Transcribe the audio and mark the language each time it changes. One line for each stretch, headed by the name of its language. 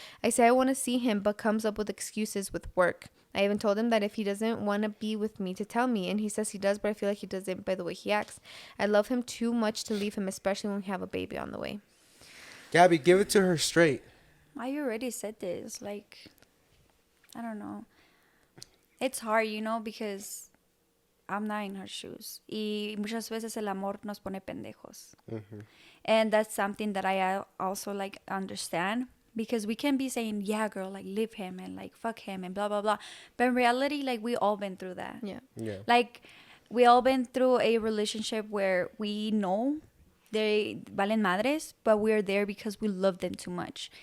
English: I say I want to see him, but comes up with excuses with work. I even told him that if he doesn't want to be with me to tell me, and he says he does, but I feel like he doesn't by the way he acts. I love him too much to leave him, especially when we have a baby on the way. Gabby, give it to her straight. I already said this. Like, I don't know. It's hard, you know, because I'm not in her shoes.
Spanish: Y muchas veces el amor nos pone pendejos.
English: And that's something that I also like understand. Because we can be saying, yeah, girl, like leave him and like fuck him and blah, blah, blah. But in reality, like we all been through that. Yeah. Yeah. Like we all been through a relationship where we know they
Spanish: valen madres,
English: but we're there because we love them too much.